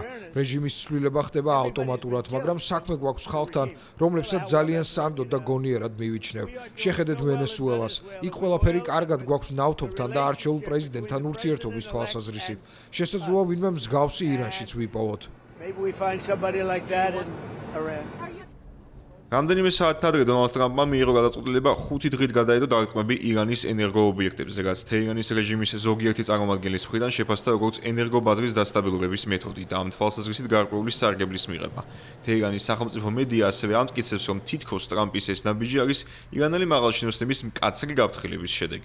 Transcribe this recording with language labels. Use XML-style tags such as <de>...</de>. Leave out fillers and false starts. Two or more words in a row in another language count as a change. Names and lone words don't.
<ka>რეჟიმის ცვლილება ხდება ავტომატურად, მაგრამ საქმე გვაქვს ხალხთან, რომლებსაც ძალიან სანდოდ და გონიერად მივიჩნევ. შეხედეთ ვენესუელას. იქ ყველაფერი კარგად გვაქვს ნავთობთან და არჩეულ პრეზიდენტთან ურთიერთობის თვალსაზრისით. შესაძლოა ვინმე მსგავსი ირანშიც ვიპოვოთ.</ka> <en>Maybe we find somebody like that in Iran.</en> <ka>რამდენიმე საათით ადრე დონალდ ტრამპმა მიიღო გადაწყვეტილება 5 დღით გადაედო დარტყმები ირანის ენერგოობიექტებზე, რაც თეირანის რეჟიმის ზოგიერთი წარმომადგენლის მხრიდან შეფასდა როგორც ენერგობაზრის დასტაბილურების მეთოდი და ამ თვალსაზრისით გარკვეული სარგებლის მიღება. თეირანის სახელმწიფო მედია ასევე ამტკიცებს, რომ თითქოს ტრამპის ეს ნაბიჯი არის ირანელი მაღალჩინოსნების მკაცრი გაფრთხილების შედეგი.</ka>